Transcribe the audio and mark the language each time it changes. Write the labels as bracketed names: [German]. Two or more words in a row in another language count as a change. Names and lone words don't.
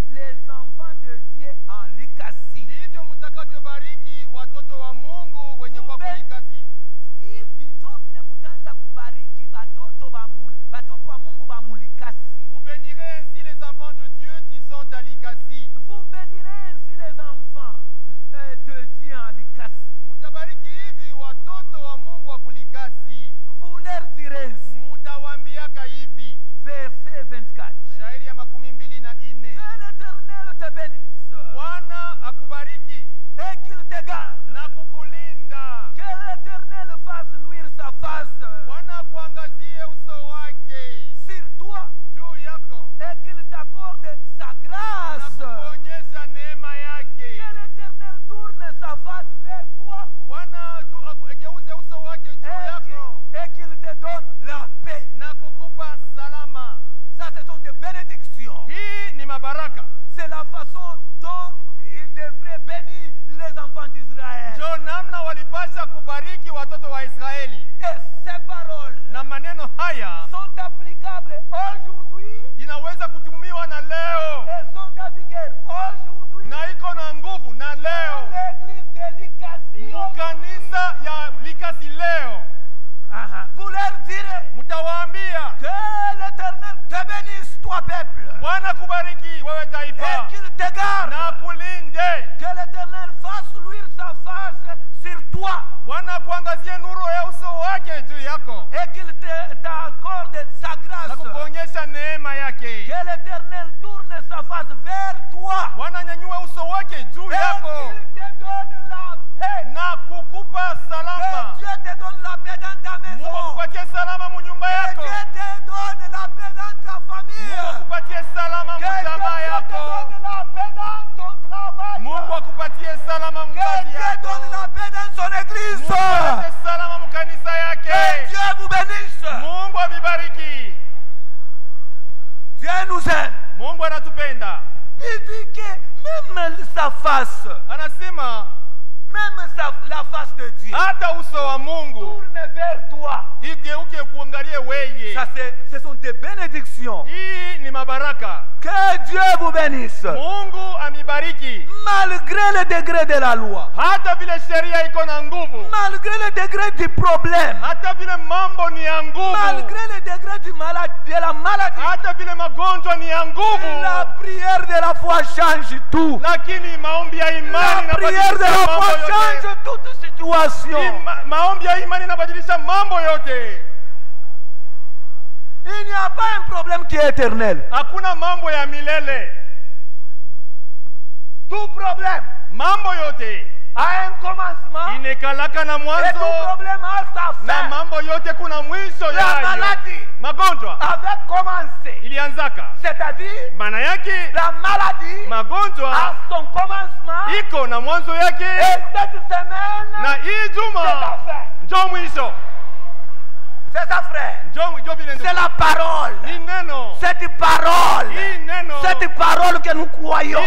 [French] les enfants de Dieu en Likasi. [Swahili] ndivyo mtakavyobariki watoto wa Mungu wenye kwa kulikasi. Hivi ndio vile mtaanza kubariki batoto wa Mungu ba Mulikasi. [French] Vous bénirez ainsi les enfants de Dieu qui sont à Likasi. Vous bénirez ainsi les enfants de Dieu en Likasi. [Swahili] Mutabariki hivi watoto wa Mungu wa kulikasi. [French] Vous leur direz ainsi. [Swahili] Mutawaambiaka hivi. [French] Verset 24. [Swahili] Shairi ya 24. [French] Que l'Éternel te bénisse. [Swahili] Bwana akubariki [French] Et qu'il te garde. [Swahili] na kukulinda. [French] Que l'Éternel fasse luire sa face [Swahili] Bwana akuangazie uso wake [French] sur toi. [Swahili] juu yako [French] Et qu'il t'accorde sa [Swahili] na [French] grâce. [Swahili] kukuonyesha neema yake. [French] Que l'Éternel tourne sa face vers toi. [Swahili] Bwana ageuze uso wake juu yako [French] Et qu'il te donne la paix. [Swahili] na kukupa salama. [French] Ça, ce sont des bénédictions. [Swahili] Hii ni mabaraka. [French] C'est la façon dont il devrait bénir les enfants d'Israël. [Swahili] Ndio namna walipasha kubariki watoto wa Israeli. [French] Et ces paroles [Swahili] Na maneno haya [French] sont applicables aujourd'hui [Swahili] inaweza kutumiwa na leo [French] et sont à vigueur aujourd'hui [Swahili] na iko na nguvu na [French] dans [Swahili] leo [French] l'église de Likasi. [Swahili] mukanisa ya Likasi leo. [French] Vous leur direz [Swahili] Mtawaambia [French] que l'Éternel te bénisse, toi peuple, [Swahili] Bwana kubariki wewe [French] et [Swahili] taifa [French] qu'il te garde. [Swahili] na kulinde. [French] Que l'Éternel fasse luire sa face sur toi [Swahili] Bwana kuangazie nuru ya uso wake juu yako [French] et qu'il t'accorde sa [Swahili] na [French] grâce. [Swahili] kukuonyesha neema yake. [French] Que l'Éternel tourne sa face vers toi [Swahili] Bwana nyanyue uso wake juu [French] et [Swahili] yako [French] qu'il te donne la paix. [Swahili] na kukupa [French] Que [Swahili] salama. [French] Dieu te donne la paix dans ta [Swahili] Mungu [French] maison. [Swahili] akupatie salama mu nyumba [French] Que [Swahili] yako. [French] Dieu te donne la paix dans ta [Swahili] Mungu [French] famille. [Swahili] akupatie salama mu [French] Que Dieu [Swahili] jamaa [French] te [Swahili] yako. [French] donne la paix dans ton travail. [Swahili] Mungu akupatie salama mu [French] Que [Swahili] kazi [French] Dieu [Swahili] yako. [French] donne la paix dans son église. [Swahili] Mungu alete salama mu kanisa [French] Que [Swahili] yake. [French] Dieu vous bénisse. [Swahili] Mungu amibariki. [French] Dieu nous aime. [Swahili] Mungu anatupenda. [French] Il dit que même sa face, [Swahili] Anasema [French] même la face de Dieu [Swahili] hata uso wa Mungu [French] tourne vers toi. [Swahili] igeuke kuangalie weye. [French] Ça, ce sont des bénédictions. [Swahili] Hii ni mabaraka. [French] Que Dieu vous bénisse. [Swahili] Mungu amibariki. [French] Malgré le degré de la loi, [Swahili] Hata vile sheria iko na nguvu, [French] malgré le degré du problème, [Swahili] hata vile mambo ni ya nguvu, [French] malgré le degré de la maladie, [Swahili] hata vile magonjwa ni ya nguvu, [French] la prière de la foi change tout. [Swahili] lakini maombi ya imani [French] La prière de la foi change [Swahili] yote. [French] toute situation. [Swahili] Maombi ya imani inabadilisha mambo yote. [French] Il n'y a pas un problème qui est éternel. [Swahili] Hakuna mambo ya milele. [French] Tout problème [Swahili] Mambo yote [French] a un commencement [Swahili] inekalaka na [French] et tout [Swahili] mwanzo [French] problème a sa [Swahili] na [French] fin. [Swahili] mambo yote kuna mwisho [French] La [Swahili] yayo. [French] maladie [Swahili] Magonjwa [French] avait commencé, [Swahili] ilianzaka, [French] c'est-à-dire [Swahili] maana yake [French] la maladie [Swahili] magonjwa [French] a son commencement [Swahili] iko na mwanzo [French] et [Swahili] yake [French] cette semaine [Swahili] na hii [French] c'est [Swahili] juma [French] sa fin. [Swahili] njo mwisho. [French] C'est ça, frère. [Swahili] Njo vile [French] C'est la parole. [Swahili] ni neno. [French] Cette parole. [Swahili] Hii neno. [French] Cette parole que nous croyons.